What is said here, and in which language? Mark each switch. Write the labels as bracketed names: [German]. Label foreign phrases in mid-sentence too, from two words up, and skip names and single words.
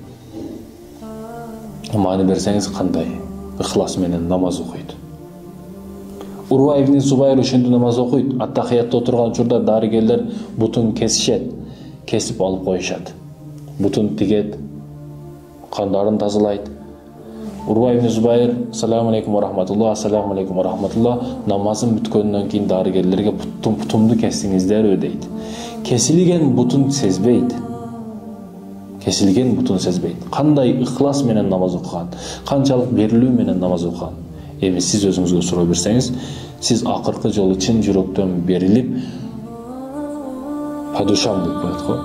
[Kyrgyz] Маани берсеңиз кандай ыхлас менен намаз окуйт. Урва ибн Зубайр ошентип намаз окуйт. Аттахиятта отурган учурда дарыгерлер бутун кесишет, кесип алып коюшат. Бутун тигет, кандарын тазалайт. Урва ибн Зубайр, [Arabic] السلام عليكم ورحمة الله, السلام عليكم ورحمة الله, [Kyrgyz] намазын бүткөндөн кийин дарыгерлерге бутумду кестиңиздерби дейт. Кесилген бутун сезбейт. Кесилген бутун сезбейт. Кандай ыхлас менен намаз окуган, канчалык берилүү менен намаз окуган. Эми сиз өзүңүзгө суроо берсеңиз, сиз акыркы жолу чын жүрөктөн берилип, падушам деп коет го.